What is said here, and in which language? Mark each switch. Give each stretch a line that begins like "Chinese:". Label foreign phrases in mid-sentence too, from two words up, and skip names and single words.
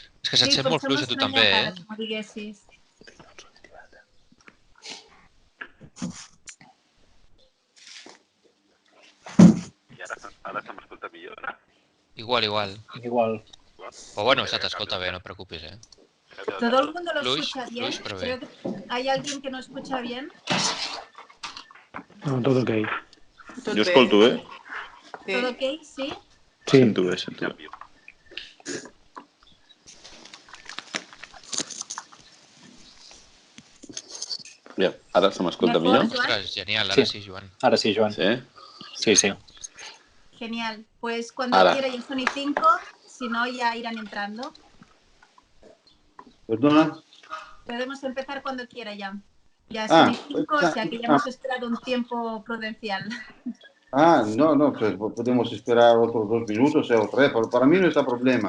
Catalan: És que se't sent molt fluix a tu també, ara que m'ho diguessis. I ara se m'escolta millor, eh? Igual. O bueno, se t'escolta bé, no et preocupis,
Spanish: ¿Todo el mundo lo
Catalan: Fluix,
Spanish: escucha bien?
Catalan: fluix, però bé.
Spanish: Creo que hay alguien que no escucha bien.
Catalan: No, tot ok. Jo escolto bé.
Spanish: ¿Todo ok? Sí. Sí.
Catalan: Sento bé, sento bé. Ja, ara se m'escolta millor? Ostres, genial, ara sí, Joan. Ara sí, Joan. Sí? Sí.
Spanish: Genial. Pues cuando Ahora. quiera, ya son y 5. Si no, ya irán entrando. ¿Perdona? Podemos empezar cuando quiera ya. Ya son y 5, o sea que ya hemos esperado un tiempo prudencial. No, pues podemos esperar otros 2 minutos o 3, para mí no está problema.